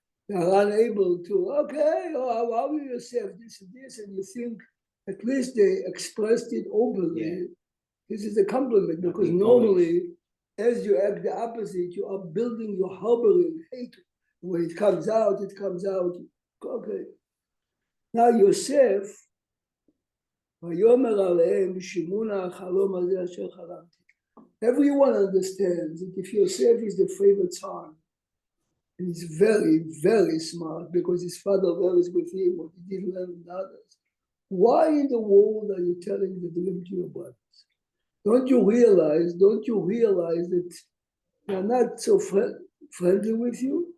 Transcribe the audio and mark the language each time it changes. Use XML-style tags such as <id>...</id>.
<en>They are unable to, okay, how will you say this and this, and you think at least they expressed it openly. Yeah. This is a compliment, because normally, as you act the opposite, you are building, you're harboring hatred. When it comes out, it comes out. Okay. Now Yosef,</en> <he>ויאמר עליהם שמעונה החלום הזה אשר חלמתי.</he> <en>Everyone understands that if Yosef is the favorite son, and he's very, very smart because his father was with him, what he didn't learn with others, why in the world are you telling the dream to your brothers? Don't you realize that they're not so friendly with you?</en>